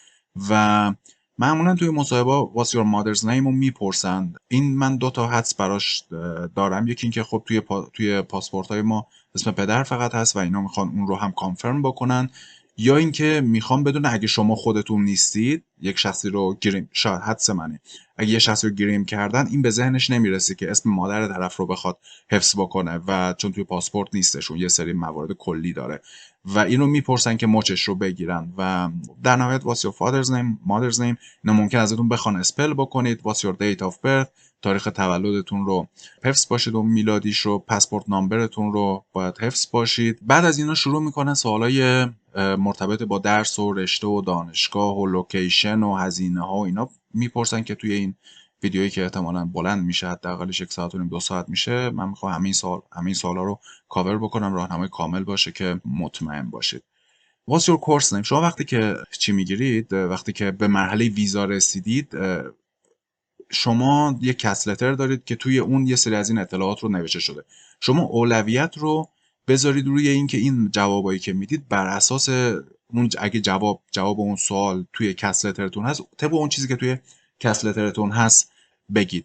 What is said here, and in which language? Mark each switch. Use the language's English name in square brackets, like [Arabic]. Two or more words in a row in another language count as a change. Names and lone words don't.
[Persian] و معمولا توی مصاحبه [English] what's your mother's name [Persian] رو میپرسن. این من 2 تا حدس براش دارم، یکی این که خب توی پاسپورت های ما اسم پدر فقط هست و اینا میخوان اون رو هم کانفرم بکنن، یا اینکه میخوام بدون اگه شما خودتون نیستید یک شخصی رو گریم، شاید حدس منه، اگه یه شخصی رو گریم کردن این به ذهنش نمیرسه که اسم مادر طرف رو بخواد حفظ بکنه و چون توی پاسپورت نیستشون یه سری موارد کلی داره و اینو میپرسن که مچش رو بگیرن. و در نهایت [English] what's your father's name mother's name [Persian] اینا ممکن ازتون بخوان اسپل بکنید. [English] what's your date of birth، [Persian] تاریخ تولدتون رو حفظ باشید و میلادیش رو، پاسپورت نامبرتون رو باید حفظ باشید. بعد از اینا شروع میکنن سوالای مرتبط با درس و رشته و دانشگاه و لوکیشن و هزینه ها و اینا میپرسن که توی این ویدیویی که احتمالاً بلند میشه حداقلش 1 ساعت و نیم 2 ساعت میشه، من میخوام همین سوالا رو کاور بکنم، راهنمای کامل باشه که مطمئن باشید. [English] What's your course name، [Persian] شما وقتی که چی میگیرید، وقتی که به مرحله ویزا رسیدید شما یک [English] CAS letter [Persian] دارید که توی اون یه سری از این اطلاعات رو نوشته شده. شما اولویت رو بذارید روی این که این جوابایی که میدید بر اساس اون، اگه جواب اون سوال توی کس لترتون هست طبق اون چیزی که توی کس لترتون هست بگید.